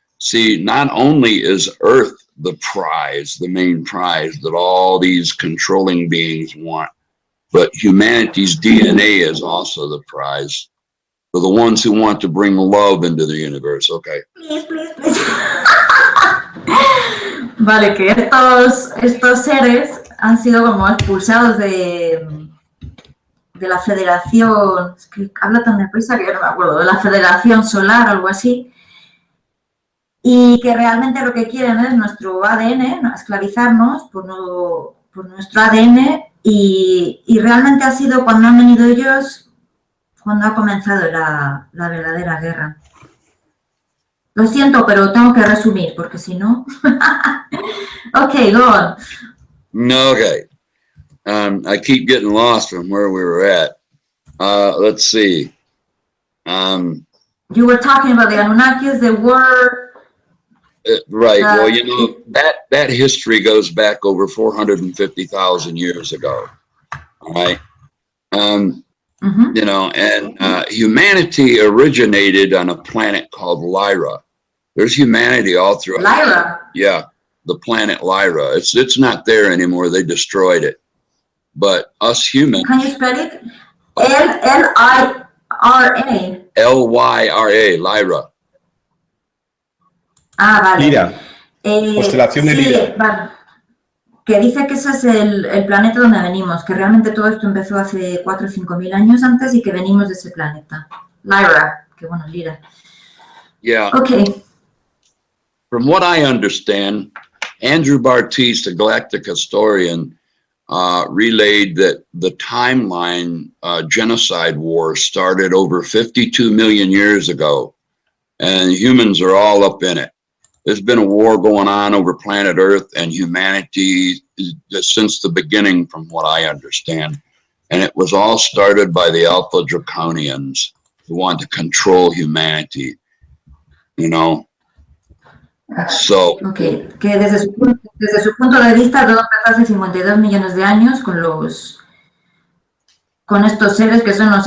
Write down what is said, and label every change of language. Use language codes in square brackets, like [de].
[en] See, not only is Earth the prize, the main prize that all these controlling beings want, but humanity's DNA is also the prize for the ones who want to bring love into the universe. Okay. Please. [es] Vale, que estos seres han sido como expulsados de la Federación, es que habla tan deprisa que yo no me acuerdo, de la Federación Solar o algo así, y que realmente lo que quieren es nuestro ADN, ¿no? Esclavizarnos por nuestro ADN, y realmente ha sido cuando han venido ellos, cuando ha comenzado la verdadera guerra. Lo siento, pero tengo que resumir, porque si no... [en] Okay, go on. No, okay. I keep getting lost from where we were at. Let's see. You were talking about the Anunnakis, they were... Right. Well, you know, that history goes back over 450,000 years ago. All right. You know, and humanity originated on a planet called Lyra. There's humanity all throughout. Lyra? Yeah, the planet Lyra. It's not there anymore. They destroyed it. but us humans. Can you spell it? L-I-R-A. L-Y-R-A, Lyra. [es] Ah, vale. Lira. Constelación de sí, Lira. Vale. Que dice que ese es el planeta donde venimos, que realmente todo esto empezó hace 4 o 5 mil años antes y que venimos de ese planeta. Lyra, que bueno, Lira. [en] Yeah. Okay. From what I understand, Andrew Barthes, the galactic historian, relayed that the timeline genocide war started over 52 million years ago, and humans are all up in it. There's been a war going on over planet Earth and humanity since the beginning, from what I understand. And it was all started by the Alpha Draconians who want to control humanity, you know. So, Okay. [es] Que desde su punto de vista todo empezó hace 52 millones de años con estos seres que son los